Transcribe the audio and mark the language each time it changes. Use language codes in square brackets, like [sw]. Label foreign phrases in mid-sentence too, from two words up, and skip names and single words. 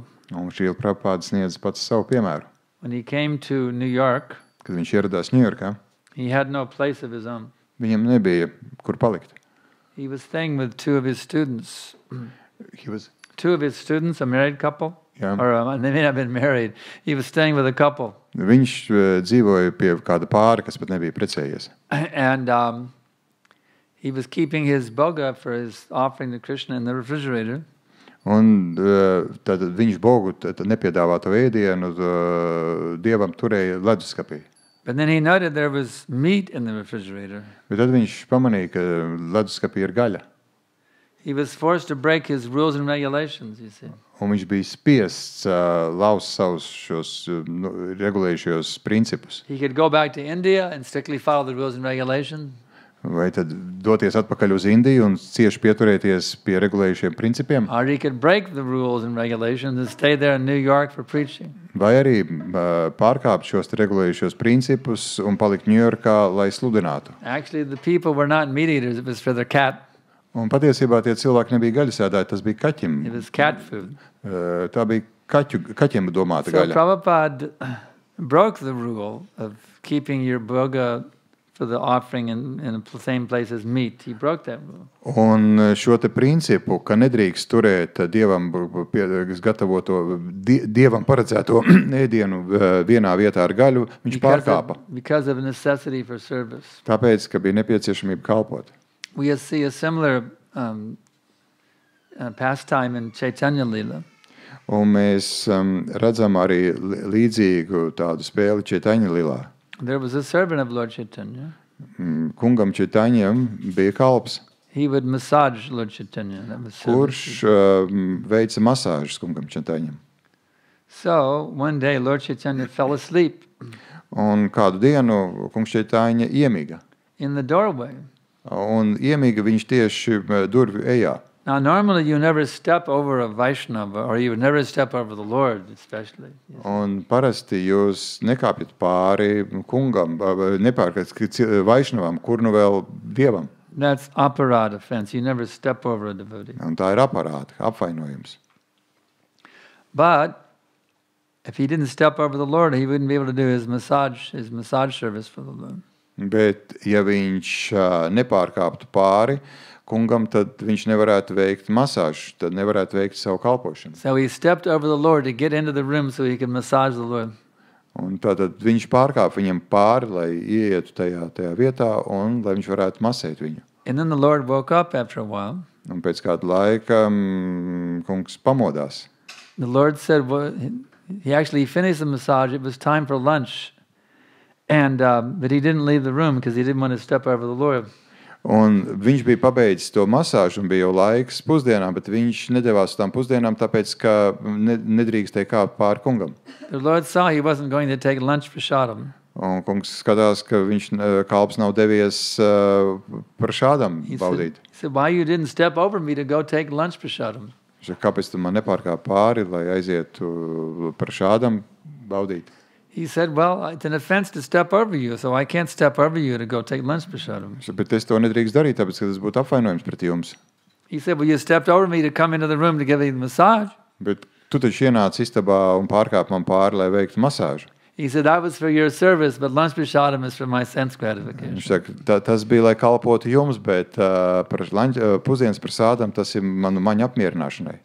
[lv] Un Srila Prabhupada sniedz pats savu piemēru. [en] When he came to New York, [lv] kad viņš ieradās Ņujorkā, [en] he had no place of his own. [lv] Viņam nebija, kur palikt. [en] He was staying with two of his students. Two of his students, a married couple. Yeah. Or they may not have been married. He was staying with a couple. [lv] Viņš dzīvoja pie kāda pāra, kas pat nebija precējies. [en] And he was keeping his boga for his offering to Krishna in the refrigerator. [lv] Un tad viņš bogu nepiedāvāto ēdienu Dievam turēja leduskapī. [en] But then he noted there was meat in the refrigerator. [lv] Bet tad viņš pamanīja, ka leduskapī ir gaļa. [en] He was forced to break his rules and regulations, you see. [lv] Un viņš bija spiests laust savus šos regulējušos principus. [en] He could go back to India and strictly follow the rules and regulations. [lv] Vai tad doties atpakaļ uz Indiju un cieši pieturēties pie regulējušiem principiem? [en] Or he could break the rules and regulations and stay there in New York for preaching. [lv] Vai arī pārkāpt šos regulējušos principus un palikt Ņujorkā, lai sludinātu? [en] Actually, the people were not meat eaters. It was for their cat. [lv] Un patiesībā tie cilvēki nebija gaļasēdāji, tas bija kaķim. [en] It was cat food. [lv] Tā bija kaķiem domāta [en] So [lv] gaļa. [en] Prabhupada broke the rule of keeping your bhoga for the offering in the same place as meat. He broke that rule. [lv] Un šo te principu, ka nedrīkst turēt dievam gatavoto, dievam paredzēto ēdienu vienā vietā ar gaļu, viņš pārkāpa. [en] Because of necessity for service. [lv] Tāpēc, ka bija nepieciešamība kalpot. [en] We see a similar pastime in Chaitanya Lila. [lv] Un mēs redzam arī līdzīgu tādu spēli Chaitanya Lilā. [en] There was a servant of Lord Chaitanya. [lv] Kungam Chaitanyam bija kalps, [en] He would massage Lord Chaitanya. That was [lv] kurš veica masāžas kungam Chaitanyam. [en] So one day Lord Chaitanya fell asleep [lv] Un kādu dienu kungs Chaitanya iemiga. [en] in the doorway. [lv] Un iemiga viņš tieši durvju ejā. [en] Now normally you never step over a Vaishnava, or you would never step over the Lord especially. [lv] Un parasti jūs nekāpjat pāri kungam, nepārkāt Vaišnavam, kur nu vēl dievam. [en] That's aparad offense. You never step over a devotee. [lv] Un tā ir aparāta, apvainojums. [en] But if he didn't step over the Lord, he wouldn't be able to do his massage service for the Lord. [lv] Bet ja viņš nepārkāptu pāri kungam, tad viņš nevarētu veikt masāžu, tad nevarētu veikt savu kalpošanu. [en] So he stepped over the Lord to get into the room so he could massage the Lord. [lv] Un tātad viņš pārkāpa viņam pāri, lai ieietu tajā vietā un lai viņš varētu masēt viņu. [en] And then the Lord woke up after a while. [lv] Un pēc kāda laika kungs pamodās. [en] The Lord said, well, he actually finished the massage. It was time for lunch. And but he didn't leave the room because he didn't want to step over the Lord. [lv] Un viņš bija pabeidzis to masāžu un bija jau laiks pusdienām, bet viņš nedevās uz tām pusdienām, tāpēc, ka nedrīkstēja kāpt pāri kungam. [en] The Lord saw he wasn't going to take lunch prasadam. [lv] Un kungs skatās, ka viņš kalps nav devies prasadam baudīt. [en] He said, why you didn't step over me to go take lunch prasadam? [lv] Viņš saka, kāpēc tu man nepārkāp pāri, lai aizietu prasadam baudīt? [en] He said, well, it's an offense to step over you, so I can't step over you to go take lunch prasadam. [lv] Bet es to nedrīkst darīt, tāpēc, ka tas būtu apvainojums pret jums. [en] He said, well, you stepped over me to come into the room to give me the massage. [lv] Bet tu taču ienāc istabā un pārkāp man pāri, lai veiktu masāžu. [en] He said, that was for your service, but lunch prasadam is for my sense gratification. [lv] Viņš saka, tas bija, lai kalpotu jums, bet pusdienas prasādam tas ir manu maņu apmierināšanai.